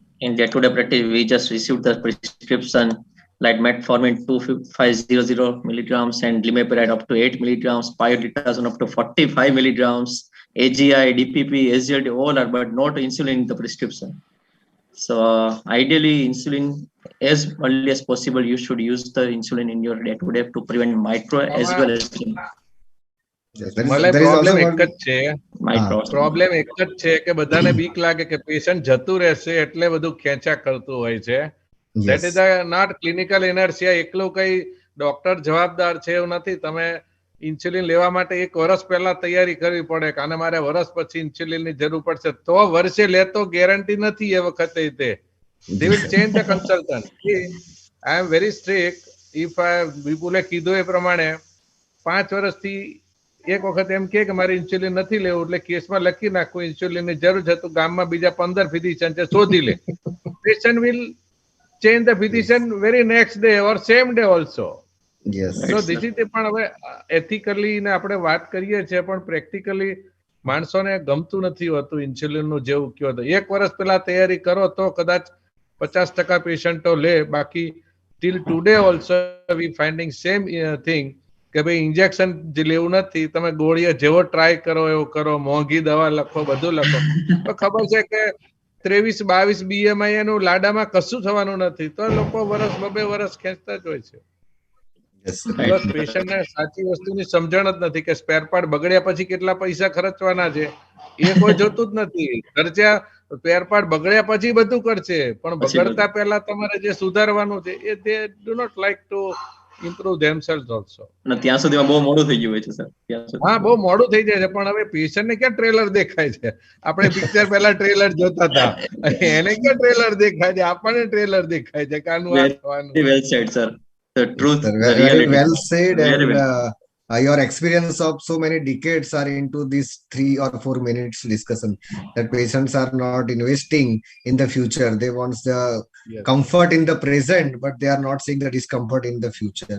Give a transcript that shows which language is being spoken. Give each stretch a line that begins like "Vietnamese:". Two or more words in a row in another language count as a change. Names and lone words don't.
English: In day-to-day practice, we just received the prescription like metformin 2500 milligrams and glimepiride up to 8 milligrams, pyridoxine up to 45 milligrams, AGI, DPP, SGLT, all are, but not insulin in the prescription. So ideally, insulin as early as possible, you should use the insulin in your day-to-day to prevent micro as well as
Gujarati: પ્રોબ્લેમ એક જ છે પ્રોબ્લેમ એક જ છે કે બધાને બીક લાગે કે પેશન્ટ જતું રહેશે એટલે બધું ખેંચા કરતું હોય છે.
English: That is not clinical inertia.
Gujarati: એકલું કઈ ડોક્ટર જવાબદાર છે એવું નથી. તમે ઇન્સ્યુલિન લેવા માટે 1 વર્ષ પહેલા તૈયારી કરવી પડે કે આને મારે વર્ષ પછી ઇન્સ્યુલિનની જરૂર પડશે તો વર્ષે લેતો ગેરંટી નથી એ વખતે તે.
English: They will change the consultant. I am very strict.
Gujarati: If વિપુલે કીધું એ પ્રમાણે 5 વર્ષથી એક વખત એમ કે મારે ઇન્સ્યુલિન નથી લેવું એટલે કેસમાં લખી નાખવું ઇન્સ્યુલિનની જરૂર છે તો ગામમાં બીજા 15 ફિઝિશિયન છે શોધી લે.
English: Patient will change the physician very next day or same day also. Yes. So this is
Gujarati: પણ હવે એથિકલી ને આપણે વાત કરીએ છીએ પણ પ્રેક્ટિકલી માણસોને ગમતું નથી હોતું ઇન્સ્યુલિનનું જેવું કયો તો 1 વર્ષ પહેલા તૈયારી કરો તો કદાચ 50% પેશન્ટો લે. બાકી
English: till today also we finding same thing
Gujarati: કે ભાઈ ઇન્જેક્શન જે લેવું નથી તમે ગોળીએ જેવો ટ્રાય કરો એવો કરો મોંઘી દવા લખો બધું લખો તો ખબર છે કે 23-22 BMI એનું લાડામાં કશું થવાનું નથી તો લોકો વર્ષ 2 વર્ષ ખેંચતા જ હોય છે. પેશન્ટને સાચી વસ્તુની સમજણ જ નથી કે
English: spare part
Gujarati: બગડ્યા પછી કેટલા પૈસા ખર્ચવાના છે એ કોઈ જોતું જ નથી. ખર્ચા
English: spare part
Gujarati: બગડ્યા પછી બધું કરશે પણ બગડતા પહેલા તમારે જે સુધારવાનું છે એ
English: they do not like to improve themselves also.
Gujarati: ત્યાં સુધીમાં બહુ મોડું થઈ ગયું હોય છે સર. હા બહુ મોડું થઈ જાય છે પણ હવે પેશન્ટને ક્યાં ટ્રેલર દેખાય છે? આપણે પિક્ચર પહેલા ટ્રેલર જોતા હતા એને ક્યાં ટ્રેલર દેખાય છે? આપણને ટ્રેલર દેખાય છે કાનું આ થવાનું.
English: Well said, sir. The truth, Sir, the very reality. well said, Very and well. your experience of so many decades are into this 3 or 4 minutes discussion. That patients are not investing in the future; they want the Yes. comfort in the present, but they are not seeing the discomfort in the future.